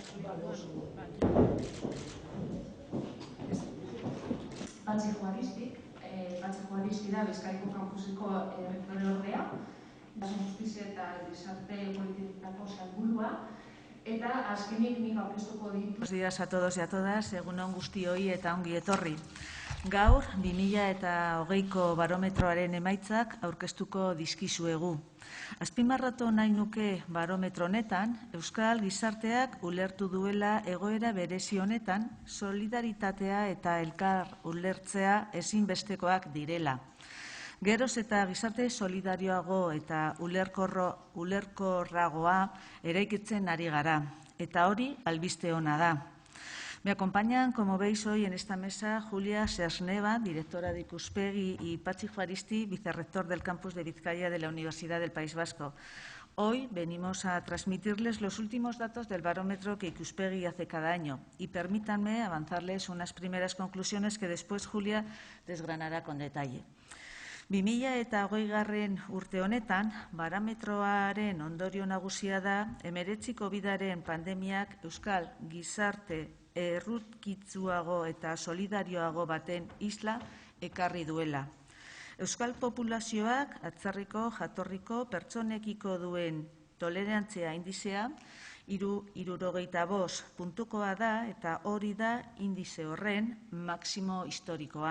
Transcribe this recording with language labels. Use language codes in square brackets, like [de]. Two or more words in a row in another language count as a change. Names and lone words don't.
[eu] Patxi Juaristi da Bizkaiko kampuseko errektoreordea, Justizia eta Gizarte Politiketako sailburua, eta azkenik nik aurkeztuko ditut. [es] Buenos días a todos y a todas, [eu] egun on guztioi eta ongi etorri. Gaur, 2020ko barometroaren emaitzak aurkeztuko dizkizuegu. Azpimarratu nahi nuke barometro honetan, Euskal Gizarteak ulertu duela egoera berezi honetan, solidaritatea eta elkar ulertzea ezinbestekoak direla. Geroz eta gizarte solidarioago eta ulerkorragoa eraikitzen ari gara, eta hori albiste ona da. [es] Me acompañan, como veis hoy en esta mesa, Julia Sersneva, directora de Ikuspegi, y Patxi Juaristi, vicerrector del campus de Vizcaya de la Universidad del País Vasco. Hoy venimos a transmitirles los últimos datos del barómetro que Ikuspegi hace cada año y permítanme avanzarles unas primeras conclusiones que después Julia desgranará con detalle. [eu] 2020 urte honetan, barometroaren ondorio nagusia da, 19 COVID-aren pandemiak Euskal Gizarte errutkitsuago eta solidarioago baten isla ekarri duela. Euskal populazioak atzerriko jatorriko pertsonekiko duen tolerantzia indizea 65 puntukoa da eta hori da indize horren maximo historikoa.